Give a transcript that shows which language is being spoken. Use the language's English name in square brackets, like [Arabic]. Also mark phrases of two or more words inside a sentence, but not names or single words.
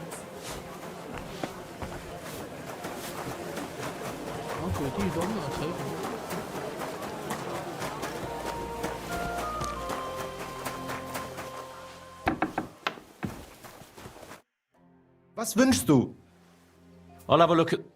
[Chinese] 往鬼地方哪才好？ [German] Was wünschst du? [English] I'll have a look at...